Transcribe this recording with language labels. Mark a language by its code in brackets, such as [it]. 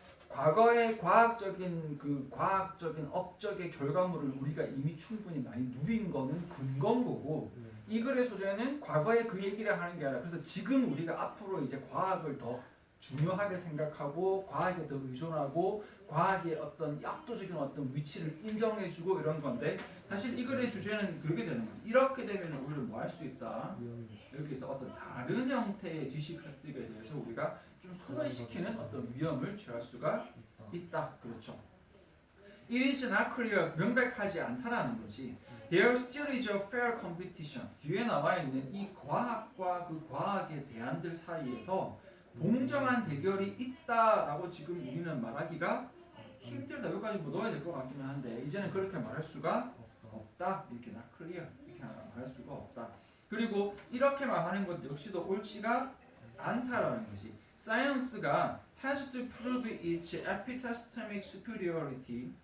[ko] 과거의 과학적인 업적의 결과물을 우리가 이미 충분히 많이 누린 거는 근거인 거고 이 글의 소재는 과거의 그 얘기를 하는 게 아니라 그래서 지금 우리가 앞으로 이제 과학을 더 중요하게 생각하고 과학에 더 의존하고 과학의 어떤 압도적인 어떤 위치를 인정해주고 이런 건데 사실 이 글의 주제는 그렇게 되는 거지. 이렇게 되면 우리는 뭐 할 수 있다. 여기서 어떤 다른 형태의 지식 획득에 대해서 우리가 좀 소외시키는 어떤 위험을 취할 수가 있다. 그렇죠. [en] It is not clear. [ko] 명백하지 않다라는 것이 [en] There still is a fair competition. [ko] 뒤에 나와 있는 이 과학과 그 과학의 대안들 사이에서 공정한 대결이 있다라고 지금 우리는 말하기가 힘들다. 여기까지 뭐 넣어야 될 것 같기는 한데 이제는 그렇게 말할 수가 없다. 이렇게 [en] not clear [ko] 이렇게 말할 수가 없다. 그리고 이렇게 말하는 것 역시도 옳지가 않다라는 것이 Science가 [en] has to prove its epistemic superiority.